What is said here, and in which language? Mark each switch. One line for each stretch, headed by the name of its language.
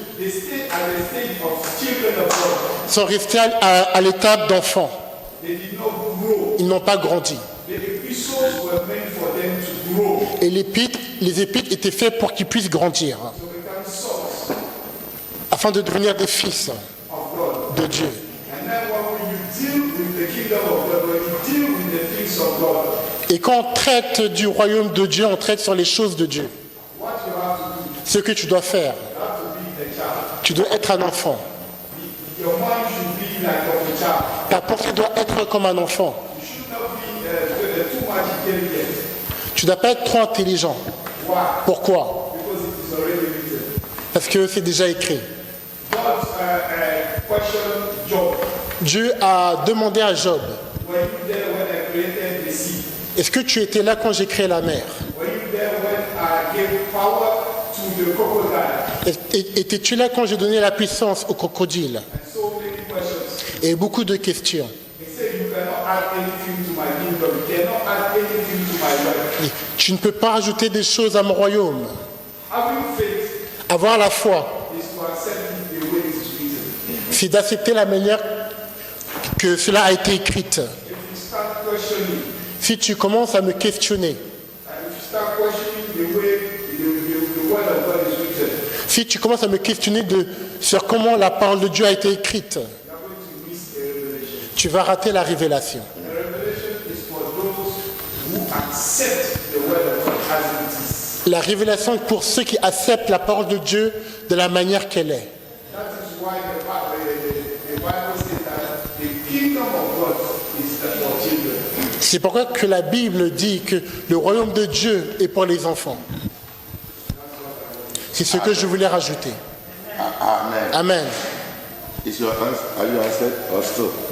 English: They stay at the stage of children of God.
French: sont restés à l'étape d'enfants.
English: They did not grow.
French: Ils n'ont pas grandi.
English: The epistles were meant for them to grow,
French: Et les épîtres étaient faits pour qu'ils puissent grandir,
English: to become sons
French: afin de devenir des fils
English: of God.
French: de Dieu.
English: And then when you deal with the kingdom of God, when you deal with the things of God,
French: Et quand on traite du royaume de Dieu, on traite sur les choses de Dieu.
English: what you have to do,
French: Ce que tu dois faire,
English: you have to be a child.
French: tu dois être un enfant.
English: Your mind should be like of a child.
French: Ta pensée doit être comme un enfant.
English: You should not be too much intelligent.
French: Tu ne dois pas être trop intelligent.
English: Why?
French: Pourquoi?
English: Because it is already written.
French: Parce que c'est déjà écrit.
English: God questioned Job.
French: Dieu a demandé à Job,
English: Were you there when I created the sea?
French: est-ce que tu étais là quand j'ai créé la mer?
English: Were you there when I gave power to the crocodile?
French: Étais-tu là quand j'ai donné la puissance au crocodile?
English: And so many questions.
French: Et beaucoup de questions.
English: He said, you cannot add anything to my kingdom. You cannot add anything to my life.
French: Et tu ne peux pas ajouter des choses à mon royaume.
English: Having faith
French: Avoir la foi,
English: is to accept it the way it is written.
French: c'est d'accepter la manière que cela a été écrite.
English: If you start questioning,
French: Si tu commences à me questionner,
English: and if you start questioning the way the word of God is written,
French: si tu commences à me questionner sur comment la parole de Dieu a été écrite,
English: you are going to miss a revelation.
French: tu vas rater la révélation.
English: The revelation is for those who accept the word of God as it is.
French: La révélation est pour ceux qui acceptent la parole de Dieu de la manière qu'elle est.
English: That is why the Bible says that the kingdom of God is for children.
French: C'est pourquoi que la Bible dit que le royaume de Dieu est pour les enfants. C'est ce que je voulais rajouter. Amen. Amen.
English: Is your answer, are you answered or still?